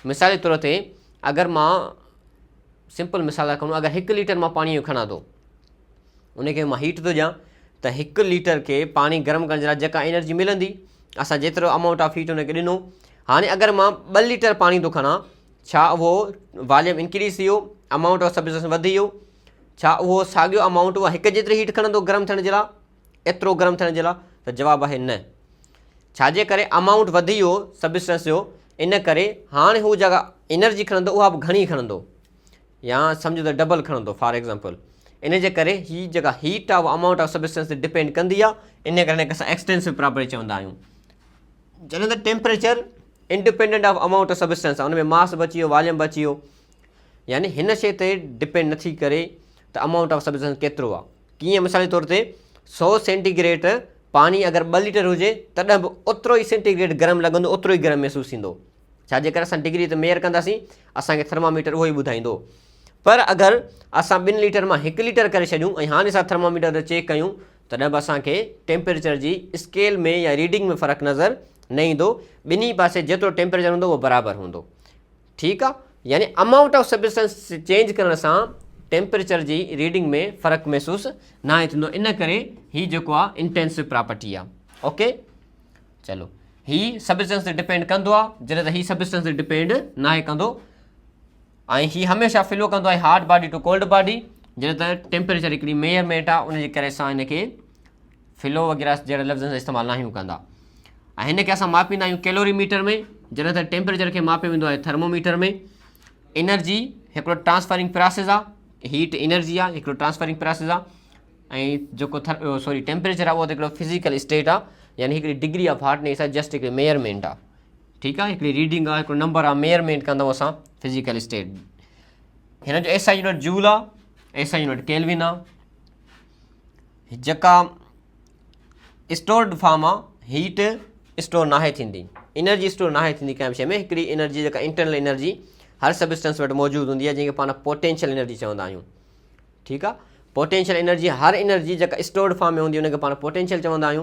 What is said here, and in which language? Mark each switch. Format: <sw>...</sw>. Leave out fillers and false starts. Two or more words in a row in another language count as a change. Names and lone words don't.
<sd>मिसाल जे तौर ते अगरि मां सिंपल मिसाल था खणूं, अगरि 1 लीटर मां पाणी जो खणां थो, उनखे मां हीट थो ॾियां, त 1 लीटर खे पाणी गरम करण जे लाइ जेका एनर्जी मिलंदी, असां जेतिरो</sd> <en>amount of heat</en> <sd>हुनखे ॾिनो, हाणे अगरि मां 2 लीटर पाणी थो खणां, छा उहो</sd> <en>volume increase</en> <sd>थी वियो,</sd> <en>amount of substance</en> <sd>वधी वियो, छा उहो साॻियो अमाउंट उहा 1 जेतिरी हीट खणंदो गरम थियण जे लाइ, एतिरो गरम थियण जे लाइ? त जवाबु आहे न। छाजे करे? अमाउंट वधी वियो सब्सटेंस जो, इन करे हाणे हू जॻह एनर्जी खणंदो उहा बि घणी खणंदो, या सम्झो त डबल खणंदो</sd> <en>for example.</en> <sd>इन जे करे हीअ जेका हीट आहे उहा</sd> <en>amount of substance</en> <sd>ते डिपेंड कंदी आहे, इन करे असां</sd> <en>extensive property</en> <sd>चवंदा आहियूं। जॾहिं त</sd> <en>temperature independent of amount of substance</en> <sd>आहे, उन में मास बची वियो, वॉल्यूम बची वियो, यानी हिन शइ ते डिपेंड नथी करे त</sd> <en>amount of substance</en> <sd>केतिरो आहे। कीअं? मिसाल जे तौर ते 100 सेंटीग्रेड पाणी अगरि 2 लीटर हुजे, तॾहिं बि ओतिरो ई सेंटीग्रेड गरम लॻंदो, ओतिरो ई गरम महसूसु थींदो। छाजे करे? असां डिग्री ते मेयर कंदासीं, असांखे थर्मामीटर उहो ई ॿुधाईंदो। पर अगरि असां 2 लीटर मां 1 लीटर करे छॾियूं ऐं हाणे असां थर्मामीटर ते चेक कयूं, तॾहिं बि असांखे टेम्परेचर जी स्केल में या रीडिंग में फ़र्क़ु नज़र न ईंदो। ॿिन्ही पासे जेतिरो टेम्परेचर हूंदो उहो बराबरि हूंदो। ठीकु आहे? यानी</sd> <en>amount of substance</en> <sd>चेंज करण सां टेम्परेचर जी रीडिंग में फ़र्क़ु महसूसु न आहे थींदो। इन करे हीअ जेको आहे</sd> <en>intensive property</en> <sd>आहे। ओके, चलो, हीअ सब्सटेंस ते डिपेंड कंदो आहे, जॾहिं त हीअ सब्सटेंस ते डिपेंड न आहे कंदो। ऐं हीअ हमेशह फ्लो कंदो आहे</sd> <en>hot body to cold body,</en> <sd>जॾहिं त टेम्परेचर हिकिड़ी मेयरमेंट आहे, उनजे करे असां हिनखे फ्लो वग़ैरह जहिड़े लफ़्ज़नि जो इस्तेमालु न आहियूं कंदा। ऐं हिनखे असां मापींदा आहियूं कैलोरीमीटर में, जॾहिं त टेम्परेचर खे मापियो वेंदो आहे थर्मोमीटर में। एनर्जी हिकिड़ो</sd> <en>transferring process</en> <sd>आहे,</sd> <en>heat energy</en> <sd>आहे, हिकिड़ो</sd> <en>transferring process</en> <sd>आहे। ऐं जेको टेम्परेचर आहे उहो त हिकिड़ो</sd> <en>physical state</en> <sd>आहे, यानी हिकिड़ी</sd> <en>degree of hotness</en> <sd>आहे, जस्ट हिकिड़ी मेयरमेंट आहे। ठीकु आहे? हिकिड़ी रीडिंग आहे, हिकिड़ो नंबर आहे, मेयरमेंट कंदो असां</sd> <en>physical state.</en> <sd>हिन जो</sd> <en>SI unit joule</en> <sd>आहे,</sd> <en>SI unit kelvin</en> <sd>आहे। जेका</sd> <en>stored form</en> <sd>आहे,</sd> <en>heat store</en> <sd>नाहे थींदी,</sd> <en>energy store</en> <sd>नाहे थींदी कंहिं बि शइ में। हिकिड़ी एनर्जी जेका</sd> <en>internal energy</en> <sd>हर सब्सटेंस वटि मौजूदु हूंदी आहे, जंहिंखे पाण</sd> <en>potential energy</en> <sd>चवंदा आहियूं। ठीकु आहे?</sd> <en>potential energy,</en> <sd>हर एनर्जी जेका</sd> <en>stored form</en> <sd>में हूंदी आहे उनखे पाण पोटेंशियल चवंदा आहियूं।</sd>